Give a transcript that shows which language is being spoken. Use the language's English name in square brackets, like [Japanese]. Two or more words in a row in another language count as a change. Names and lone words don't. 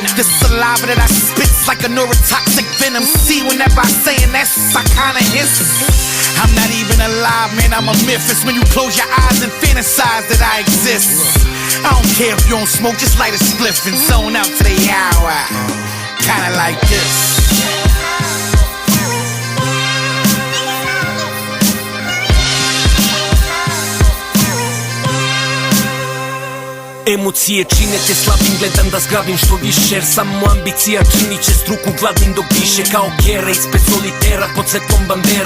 [English] This saliva that I spit's like a neurotoxic venom. See, whenever I saying that, I kinda hiss. I'm not even alive, man, I'm a myth. It's when you close your eyes and fantasize that I exist. I don't care if you don't smoke, just light a spliff and zone out to the hour. Kinda like this. [Serbian] Emocije čine te slabim, gledam da zgrabim što više. Jer samo ambicija čini će struku gladnim dok diše. Kao Gera ispred solitera, pod svetlom bandera.